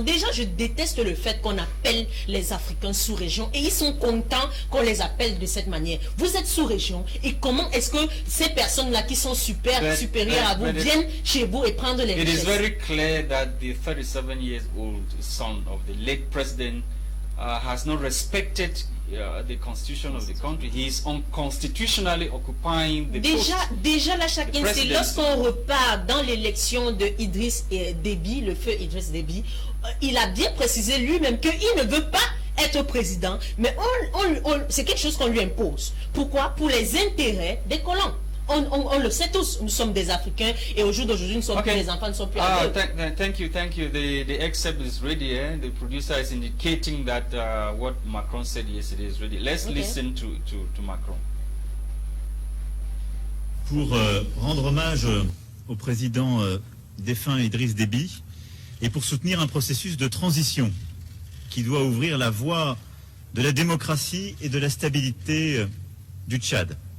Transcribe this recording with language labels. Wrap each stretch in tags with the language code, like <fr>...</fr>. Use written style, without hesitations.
<fr>Déjà, je déteste le fait qu'on appelle les Africains sous-région et ils sont contents qu'on les appelle de cette manière. Vous êtes sous-région et comment est-ce que ces personnes-là qui sont supérieures à vous viennent chez vous et prendre les richesses?</fr> <en>It is very clear that the 37-year-old son of the late president has not respected the constitution of the country. He is unconstitutionally occupying the post.</en> <fr>Déjà là, chacun sait, lorsqu'on repart dans l'élection de Idriss Déby, le feu Idriss Déby, il a bien précisé lui-même qu'il ne veut pas être président, mais c'est quelque chose qu'on lui impose. Pourquoi? Pour les intérêts des colons. On le sait tous, nous sommes des Africains et au jour d'aujourd'hui, nous sommes plus les enfants, ne sont plus</fr> <en>thank you. The excerpt is ready. The producer is indicating that what Macron said yesterday is ready. Let's listen to Macron.</en> <fr>Pour rendre hommage au président défunt Idriss Déby et pour soutenir un processus de transition qui doit ouvrir la voie de la démocratie et de la stabilité du Tchad.</fr>